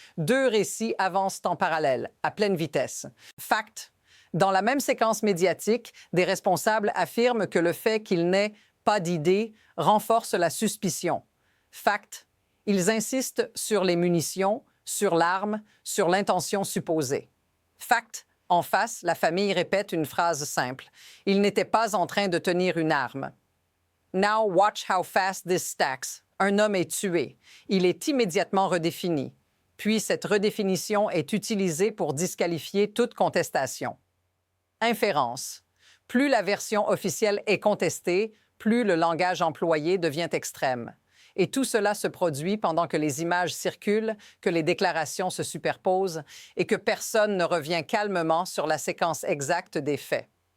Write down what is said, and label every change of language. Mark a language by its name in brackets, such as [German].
[French] Deux récits avancent en parallèle, à pleine vitesse. Fact, dans la même séquence médiatique, des responsables affirment que le fait qu'il n'ait pas d'idée renforce la suspicion. Fact, ils insistent sur les munitions, sur l'arme, sur l'intention supposée. Fact, en face, la famille répète une phrase simple. Il n'était pas en train de tenir une arme. [English] Now watch how fast this stacks. [French] Un homme est tué. Il est immédiatement redéfini. Puis cette redéfinition est utilisée pour disqualifier toute contestation. Inférence. Plus la version officielle est contestée, plus le langage employé devient extrême. Et tout cela se produit pendant que les images circulent, que les déclarations se superposent et que personne ne revient calmement sur la séquence exacte des faits.